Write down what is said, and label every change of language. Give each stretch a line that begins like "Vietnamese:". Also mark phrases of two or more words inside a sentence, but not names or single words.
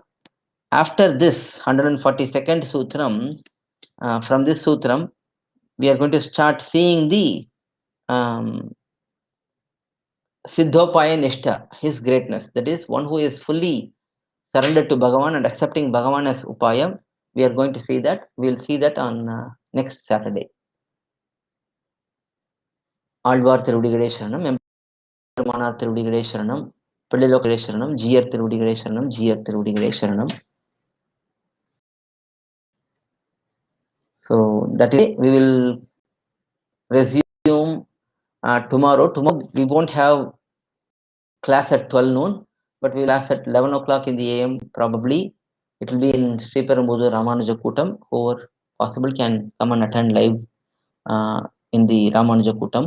English: After this 142nd sutram, from this sutram, we are going to start seeing the Siddhopaya Nishtha, his greatness. That is, one who is fully surrendered to Bhagavan and accepting Bhagavan as upayam. We are going to see that. We will see that on next Saturday.
Tamil: ஆழ்வார் திருவடிகளே சரணம், எம்பெருமானார் திருவடிகளே சரணம், பிள்ளைலோகலை சரணம், ஜீயர் திருவடிகளே சரணம், ஜீயர் திருவடிகளே சரணம்.
English: So that is, we will resume tomorrow. Tomorrow we won't have class at 12 noon, but we will class at 11 o'clock in the AM probably. It will be in Sri PerumaikkIdAgap Ramanuja Kootam. Whoever possible can come and attend live in the Ramanuja Kootam.